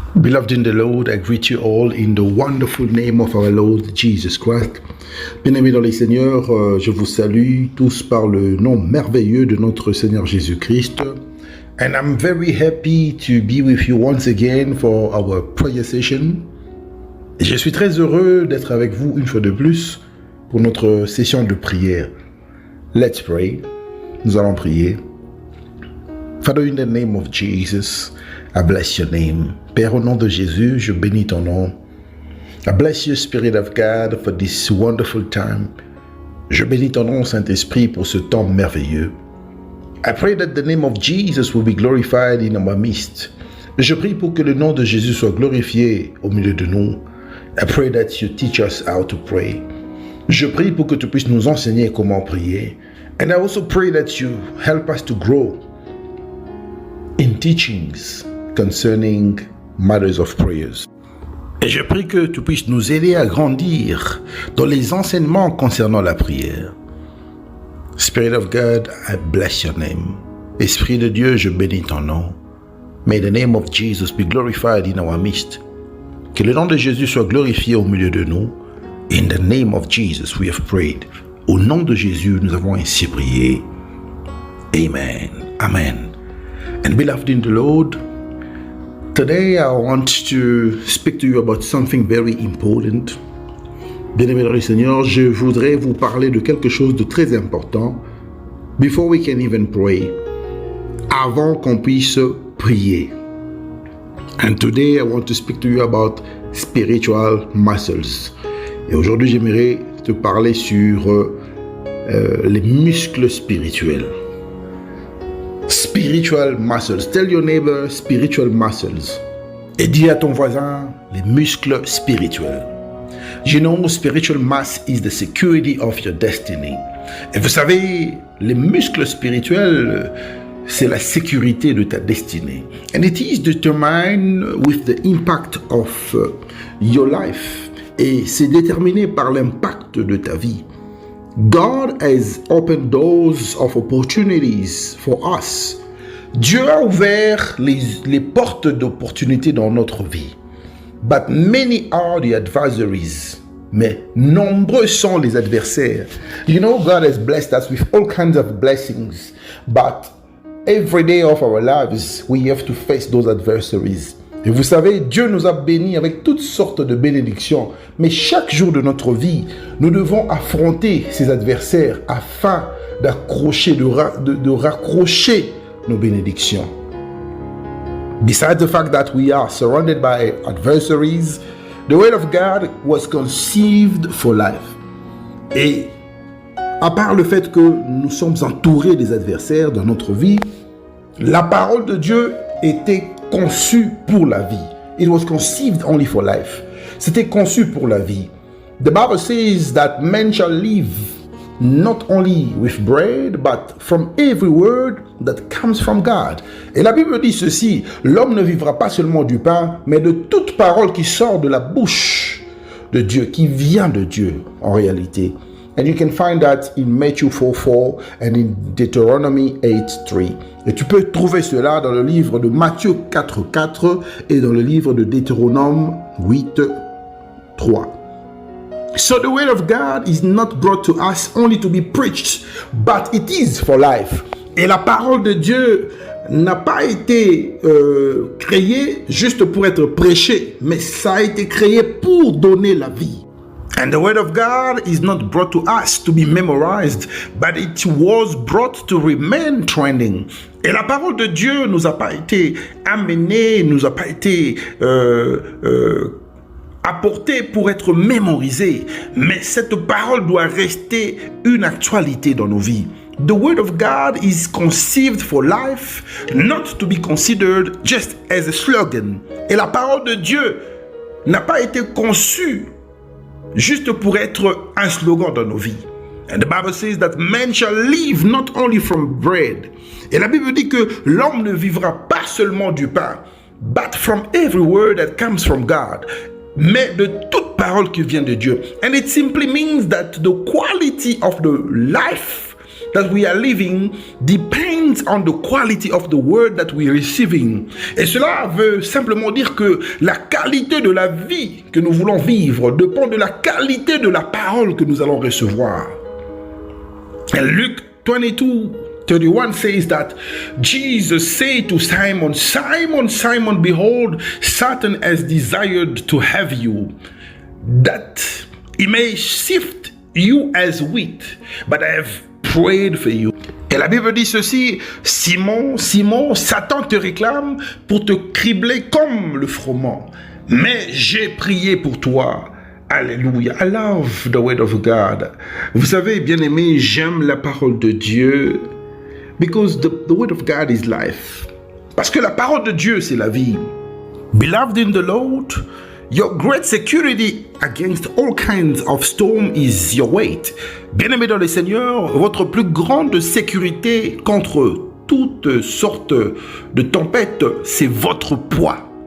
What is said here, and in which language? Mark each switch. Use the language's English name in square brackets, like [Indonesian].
[English] Beloved in the Lord, I greet you all in the wonderful name of our Lord Jesus Christ. [French] Bien-aimés dans les Seigneurs, je vous salue tous par le nom merveilleux de notre Seigneur Jésus-Christ. [English] And I'm very happy to be with you once again for our prayer session. [French] Et je suis très heureux d'être avec vous une fois de plus pour notre session de prière. [English] Let's pray. [French] Nous allons prier. [English] Father, in the name of Jesus, I bless your name. [French] Père, au nom de Jésus, je bénis ton nom. [English] I bless you, Spirit of God, for this wonderful time. [French] Je bénis ton nom, Saint-Esprit, pour ce temps merveilleux. [English] I pray that the name of Jesus will be glorified in our midst. [French] Je prie pour que le nom de Jésus soit glorifié au milieu de nous. [English] I pray that you teach us how to pray. [French] Je prie pour que tu puisses nous enseigner comment prier. [English] And I also pray that you help us to grow in teachings concerning matters of prayers. [French] Et je prie que tu puisses nous aider à grandir dans les enseignements concernant la prière. [English] Spirit of God, I bless your name. [French] Esprit de Dieu, je bénis ton nom. [English] May the name of Jesus be glorified in our midst. [French] Que le nom de Jésus soit glorifié au milieu de nous. [English] In the name of Jesus, we have prayed. [French] Au nom de Jésus, nous avons ainsi prié. [English] Amen. Amen. And beloved in the Lord, today I want to speak to you about something very important. [French] Bien-aimés dans le Seigneur, je voudrais vous parler de quelque chose de très important. [English] Before we can even pray, [French] avant qu'on puisse prier. [English] And today I want to speak to you about spiritual muscles. [French] Et aujourd'hui, j'aimerais te parler sur les muscles spirituels. [English] Spiritual muscles. Tell your neighbor, spiritual muscles. [French] Et dis à ton voisin, les muscles spirituels. [English] You know, spiritual mass is the security of your destiny. [French] Et vous savez, les muscles spirituels, c'est la sécurité de ta destinée. [English] And it is determined with the impact of your life. [French] Et c'est déterminé par l'impact de ta vie. [English] God has opened doors of opportunities for us. [French] Dieu a ouvert les portes d'opportunités dans notre vie. [English] But many are the adversaries. [French] Mais nombreux sont les adversaires. [English] You know, God has blessed us with all kinds of blessings. But every day of our lives, we have to face those adversaries. [French] Et vous savez, Dieu nous a bénis avec toutes sortes de bénédictions. Mais chaque jour de notre vie, nous devons affronter ces adversaires afin d'accrocher, de raccrocher nos bénédictions. [English] Besides the fact that we are surrounded by adversaries, the word of God was conceived for life. [French] Et à part le fait que nous sommes entourés des adversaires dans notre vie, la parole de Dieu était conçue pour la vie. [English] It was conceived only for life. [French] C'était conçu pour la vie. [English] The Bible says that man shall live not only with bread, but from every word that comes from God. [French] Et la Bible dit ceci, l'homme ne vivra pas seulement du pain, mais de toute parole qui sort de la bouche de Dieu, qui vient de Dieu en réalité. [English] And you can find that in Matthew 4:4 and in Deuteronomy 8:3. [French] Et tu peux trouver cela dans le livre de Matthieu 4:4 et dans le livre de Deutéronome 8:3. [English] So the word of God is not brought to us only to be preached, but it is for life. [French] Et la parole de Dieu n'a pas été créée juste pour être prêchée, mais ça a été créé pour donner la vie. [English] And the word of God is not brought to us to be memorized, but it was brought to remain trending. [French] Et la parole de Dieu nous a pas été amenée, nous a pas été apportée pour être mémorisée, mais cette parole doit rester une actualité dans nos vies. [English] The word of God is conceived for life, not to be considered just as a slogan. [French] Et la parole de Dieu n'a pas été conçue juste pour être un slogan dans nos vies. [English] And the Bible says that man shall live not only from bread. [French] Et la Bible dit que l'homme ne vivra pas seulement du pain, [English] but from every word that comes from God. [French] Mais de toute parole qui vient de Dieu. [English] And it simply means that the quality of the life that we are living depends on the quality of the word that we are receiving. [French] Et cela veut simplement dire que la qualité de la vie que nous voulons vivre dépend de la qualité de la parole que nous allons recevoir. [English] And Luke 22:31 says that Jesus said to Simon, Simon, Simon, behold, Satan has desired to have you, that he may sift you as wheat, but I have prayed for you. [French] Et la Bible dit ceci, Simon, Simon, Satan te réclame pour te cribler comme le froment, mais j'ai prié pour toi. [English] Alléluia. I love the word of God. [French] Vous savez, bien-aimé, j'aime la parole de Dieu [English] because the word of God is life. [French] Parce que la parole de Dieu, c'est la vie. [English] Beloved in the Lord, your great security against all kinds of storm is your weight. [French] Bien-aimé dans le Seigneur, votre plus grande sécurité contre toutes sortes de tempêtes, c'est votre poids.